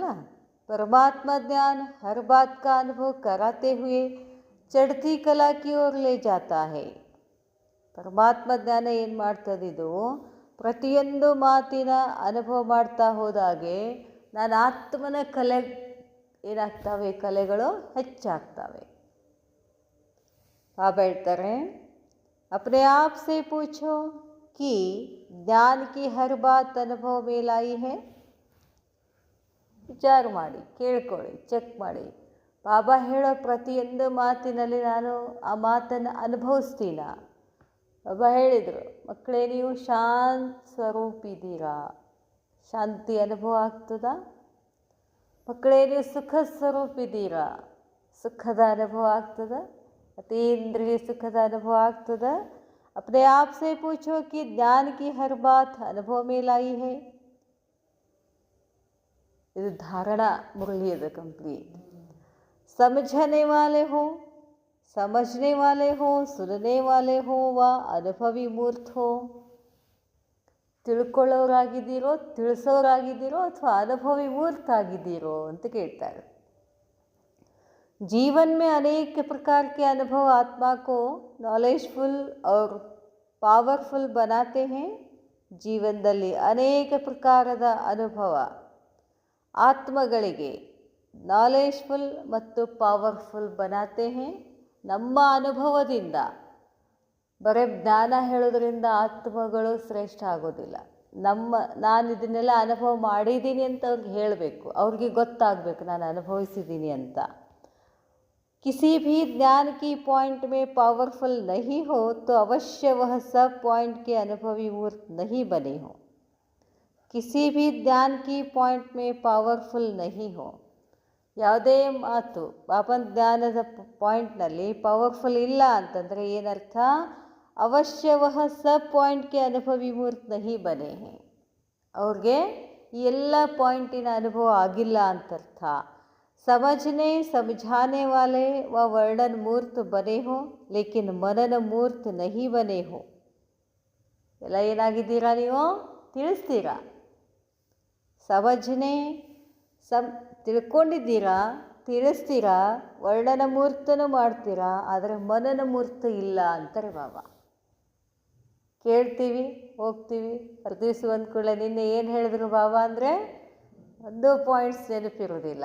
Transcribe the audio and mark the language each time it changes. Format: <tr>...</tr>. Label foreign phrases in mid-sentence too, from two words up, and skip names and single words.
<hi>परमात्म ज्ञान हर बात का अनुभव कराते हुए चढ़ती कला की ओर ले जाता है.</hi> <kn>ಪರಮಾತ್ಮ ಜ್ಞಾನ ಏನು ಮಾಡ್ತದಿದು? ಪ್ರತಿಯೊಂದು ಮಾತಿನ ಅನುಭವ ಮಾಡ್ತಾ ಹೋದಾಗೆ ನಾನು ಆತ್ಮನ ಕಲೆ ಏನಾಗ್ತವೆ? ಕಲೆಗಳು ಹೆಚ್ಚಾಗ್ತವೆ. ಬಾಬಾ ಹೇಳ್ತಾರೆ,</kn> <hi>अपने आप से पूछो कि ज्ञान की हर बात अनुभव में लाई है.</hi> <kn>ವಿಚಾರ ಮಾಡಿ, ಕೇಳ್ಕೊಳ್ಳಿ, ಚೆಕ್ ಮಾಡಿ. ಬಾಬಾ ಹೇಳೋ ಪ್ರತಿಯೊಂದು ಮಾತಿನಲ್ಲಿ ನಾನು ಆ ಮಾತನ್ನು ಅನುಭವಿಸ್ತೀನ. ಬಾಬಾ ಹೇಳಿದರು, ಮಕ್ಕಳೇ ನೀವು ಶಾಂತ ಸ್ವರೂಪ ಇದ್ದೀರಾ. ಶಾಂತಿ ಅನುಭವ ಆಗ್ತದ? ಮಕ್ಕಳೇ ನೀವು ಸುಖ ಸ್ವರೂಪ ಇದ್ದೀರಾ. ಸುಖದ ಅನುಭವ ಆಗ್ತದ? ಅತೀಂದ್ರಿಯ ಸುಖದ ಅನುಭವ ಆಗ್ತದ?</kn> <hi>अपने आप से पूछो कि ज्ञान की हर बात अनुभव में लाई है.</hi> <kn>ಇದು ಧಾರಣಾ ಮುರಳಿ ಅದು ಕಂಪ್ಲೀಟ್.</kn> <hi>ಸಮझने वाले हो समझने वाले हो, सुनने वाले हो व अनुभवी मूर्त हो.</hi> <kn>ತಿಳ್ಕೊಳ್ಳೋರಾಗಿದ್ದೀರೋ, ತಿಳಿಸೋರಾಗಿದ್ದೀರೋ ಅಥವಾ ಅನುಭವಿ ಮೂರ್ತ ಆಗಿದ್ದೀರೋ ಅಂತ ಕೇಳ್ತಾರೆ.</kn> <hi>जीवन में अनेक प्रकार के अनुभव आत्मा को नॉलेजफुल और पावरफुल बनाते हैं.</hi> <kn>ಜೀವನದಲ್ಲಿ ಅನೇಕ ಪ್ರಕಾರದ ಅನುಭವ ಆತ್ಮಗಳಿಗೆ ನಾಲೆಜ್ಫುಲ್ ಮತ್ತು ಪವರ್ಫುಲ್</kn> <hi>बनाते हैं.</hi> <kn>ನಮ್ಮ ಅನುಭವದಿಂದ, ಬರೀ ಜ್ಞಾನ ಹೇಳೋದ್ರಿಂದ ಆತ್ಮಗಳು ಶ್ರೇಷ್ಠ ಆಗೋದಿಲ್ಲ. ನಾನು ಇದನ್ನೆಲ್ಲ ಅನುಭವ ಮಾಡಿದ್ದೀನಿ ಅಂತ ಅವ್ರಿಗೆ ಹೇಳಬೇಕು, ಅವ್ರಿಗೆ ಗೊತ್ತಾಗಬೇಕು ನಾನು ಅನುಭವಿಸಿದ್ದೀನಿ ಅಂತ.</kn> <hi>किसी भी ज्ञान की पॉइंट में पावरफुल नहीं हो तो अवश्य वह सब पॉइंट के अनुभवी मूर्त नहीं बने हो. किसी भी ज्ञान की पॉइंट में पावरफुल नहीं हो.</hi> <kn>ಯಾವುದೇ ಮಾತು ಬಾಬನ ಜ್ಞಾನದ ಪಾಯಿಂಟ್ನಲ್ಲಿ ಪವರ್ಫುಲ್ ಇಲ್ಲ ಅಂತಂದರೆ ಏನರ್ಥ?</kn> <hi>अवश्य वह सब ಪಾಯಿಂಟ್ಗೆ अनुभवी मूर्त नहीं बने हैं.</hi> <kn>ಅವ್ರಿಗೆ ಈ ಎಲ್ಲ ಪಾಯಿಂಟಿನ ಅನುಭವ ಆಗಿಲ್ಲ ಅಂತರ್ಥ.</kn> <hi>समझने समझाने वाले व वर्णन मूर्त बने हो लेकिन मनन मूर्त नहीं बने हो.</hi> <kn>ಎಲ್ಲ ಏನಾಗಿದ್ದೀರಾ ನೀವು? ತಿಳಿಸ್ತೀರಾ. ಸಮಜ್ನೆ ತಿಳ್ಕೊಂಡಿದ್ದೀರಾ, ತಿಳಿಸ್ತೀರಾ, ವರ್ಣನ ಮೂರ್ತನೂ ಮಾಡ್ತೀರಾ, ಆದರೆ ಮನನ ಮೂರ್ತ ಇಲ್ಲ ಅಂತಾರೆ ಬಾಬಾ. ಕೇಳ್ತೀವಿ, ಹೋಗ್ತೀವಿ, ದಿವಸ ಒಂದು ಕೂಡಲೇ ನಿನ್ನೆ ಏನು ಹೇಳಿದ್ರು ಬಾಬಾ ಅಂದರೆ ಒಂದು ಪಾಯಿಂಟ್ಸ್ ನೆನಪಿರೋದಿಲ್ಲ.</kn>